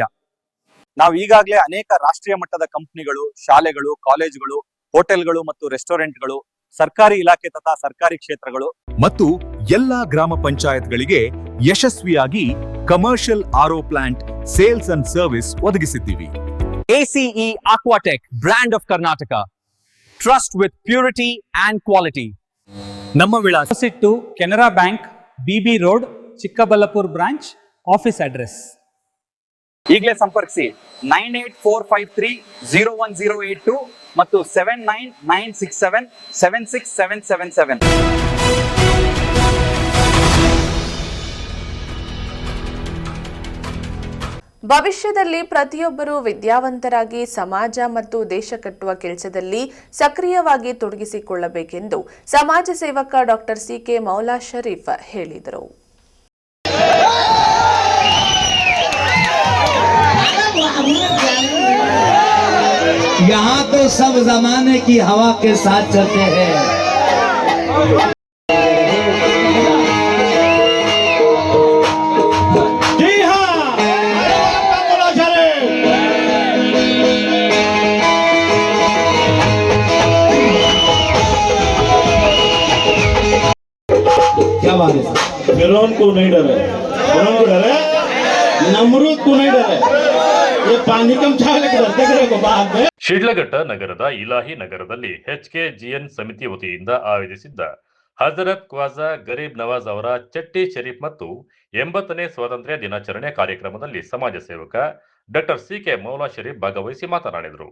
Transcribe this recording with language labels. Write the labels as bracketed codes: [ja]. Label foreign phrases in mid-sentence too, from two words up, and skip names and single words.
[kn] ನಾವು ಈಗಾಗಲೇ ಅನೇಕ ರಾಷ್ಟ್ರೀಯ ಮಟ್ಟದ ಕಂಪನಿಗಳು, ಶಾಲೆಗಳು, ಕಾಲೇಜುಗಳು, ಹೋಟೆಲ್ಗಳು ಮತ್ತು ರೆಸ್ಟೋರೆಂಟ್ಗಳು, ಸರ್ಕಾರಿ ಇಲಾಖೆ ತಥಾ ಸರ್ಕಾರಿ ಕ್ಷೇತ್ರಗಳು ಮತ್ತು ಎಲ್ಲಾ ಗ್ರಾಮ ಪಂಚಾಯತ್ಗಳಿಗೆ ಯಶಸ್ವಿಯಾಗಿ [en] commercial RO plant sales and service [kn] ಒದಗಿಸಿದ್ದೀವಿ. [en] ACE Aquatech, brand of Karnataka. Trust with purity and quality. [kn] ನಮ್ಮ ವಿಳಾಸ [en] to Canara Bank, BB Road, Chikkaballapur branch, office address. [kn] ಈಗಲೇ ಸಂಪರ್ಕಿಸಿ 9845301082 ಮತ್ತು 7996776777. ಭವಿಷ್ಯದಲ್ಲಿ ಪ್ರತಿಯೊಬ್ಬರೂ ವಿದ್ಯಾವಂತರಾಗಿ ಸಮಾಜ ಮತ್ತು ದೇಶ ಕಟ್ಟುವ ಕೆಲಸದಲ್ಲಿ ಸಕ್ರಿಯವಾಗಿ ತೊಡಗಿಸಿಕೊಳ್ಳಬೇಕೆಂದು ಸಮಾಜ ಸೇವಕ ಡಾಕ್ಟರ್ CK ಮೌಲಾ ಶರೀಫ್ ಹೇಳಿದರು. [hi] यहाँ तो सब जमाने की हवा के साथ चलते हैं. जी हाँ, क्या बात है? फिरौन को नहीं डरे, फिरौन को डरे, नमरूद को नहीं डरे. [kn] ಶಿಡ್ಲಘಟ್ಟ ನಗರದ ಇಲಾಹಿ ನಗರದಲ್ಲಿ HKGN ಸಮಿತಿ ವತಿಯಿಂದ ಆಯೋಜಿಸಿದ್ದ ಹಜರತ್ ಖ್ವಾಜಾ ಗರೀಬ್ ನವಾಜ್ ಅವರ ಚಟ್ಟಿ ಶರೀಫ್ ಮತ್ತು 80ನೇ ಸ್ವಾತಂತ್ರ್ಯ ದಿನಾಚರಣೆ ಕಾರ್ಯಕ್ರಮದಲ್ಲಿ ಸಮಾಜ ಸೇವಕ ಡಾಕ್ಟರ್ CK ಮೌಲಾ ಶರೀಫ್ ಭಾಗವಹಿಸಿ ಮಾತನಾಡಿದರು.